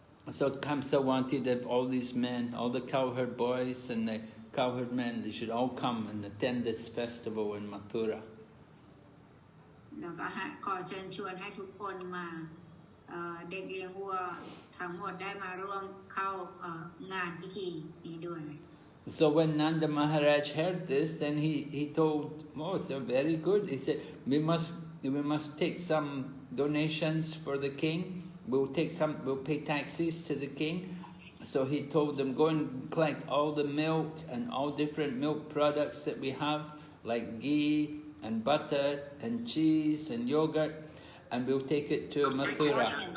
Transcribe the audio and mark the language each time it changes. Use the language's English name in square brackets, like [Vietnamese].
[English] So Kamsa wanted that all these men, all the cowherd boys and the cowherd men, they should all come and attend this festival in Mathura. [Thai] แล้วก็ขอเชิญชวนให้ทุกคนมาเด็กเลี้ยงวัวทั้งหมดได้มาร่วมเข้างานพิธีนี้ด้วย [English] So when Nanda Maharaj heard this, then he told, oh, it's very good. He said, we must take some donations for the king. We'll pay taxes to the king. So he told them, go and collect all the milk and all different milk products that we have, like ghee and butter and cheese and yogurt, and we'll take it to Mathura.